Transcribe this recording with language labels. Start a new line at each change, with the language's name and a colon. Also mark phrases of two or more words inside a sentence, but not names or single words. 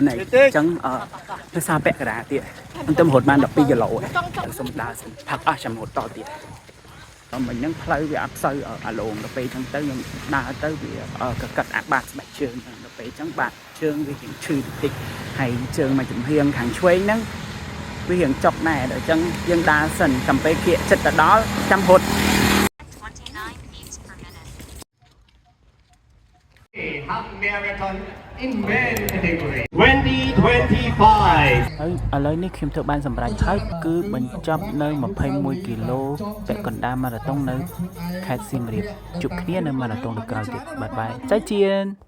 Khmer: ហើយអញ្ចឹងភាសាពាក់កណ្ដាលទៀតខ្ញុំទៅរត់បាន12គីឡូហើយសុំដើរផឹកអស់ចាំរត់តទៀតមិញហ្នឹងផ្លូវវាអត់សូវអាឡូងដល់ពេលអញ្ចឹងទៅខ្ញុំដើរទៅវាកាត់អាបាតស្បែកជើងដល់ពេលអញ្ចឹងបាតជើងវាឈឺបន្តិចហើយជើងមកចំហៀងខាងឆ្វេងហ្នឹងវារៀងចុកដែរដល់អញ្ចឹងយើងដើរសិនចាំពេលគៀកចិត្តទៅដល់ចាំរត់
English: half marathon in men category 2025
Khmer: ហើយឥឡូវនេះខ្ញុំធ្វើបានសម្រេចហើយគឺបញ្ចប់នៅ21គីឡូពាក់កណ្ដាលម៉ារ៉ាតុងនៅខេត្តសៀមរាបជួបគ្នានៅម៉ារ៉ាតុងក្រោយទៀតបាយបាយចៃជៀន